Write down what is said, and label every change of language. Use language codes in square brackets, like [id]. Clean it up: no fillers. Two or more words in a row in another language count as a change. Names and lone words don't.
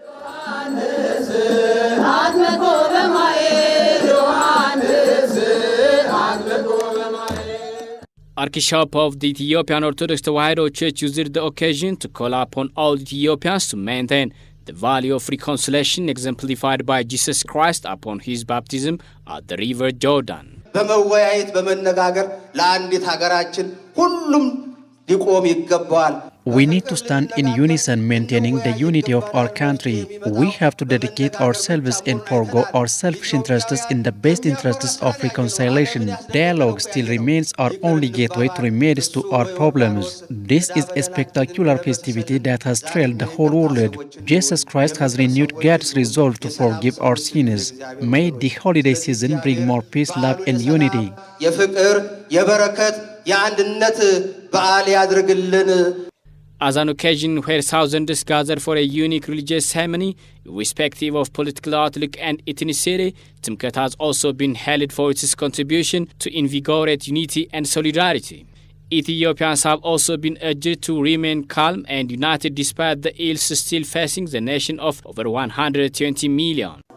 [en] Archbishop of the Ethiopian Orthodox Tewahedo Church used the occasion to call upon all Ethiopians to maintain the value of reconciliation exemplified by Jesus Christ upon his baptism at the river Jordan. [am] በመወያየት በመነጋገር ለአንዲት ሀገራችን ሁሉም ሊቆም ይገባዋል። [en] We need to stand in unison, maintaining the unity of our country. We have to dedicate ourselves and forego our selfish interests in the best interests of reconciliation. Dialogue still remains our only gateway to remedies to our problems. This is a spectacular festivity that has thrilled the whole world. Jesus Christ has renewed God's resolve to forgive our sins. May the holiday season bring more peace, love, and unity. [am] የፍቅር የበረከት የአንድነት በዓል ያድርግልን። [en] as an occasion where thousands gather for a unique religious ceremony, irrespective of political outlook and ethnicity. Timkat has also been hailed for its contribution to invigorate unity and solidarity. Ethiopians have also been urged to remain calm and united despite the ills still facing the nation of over 120 million.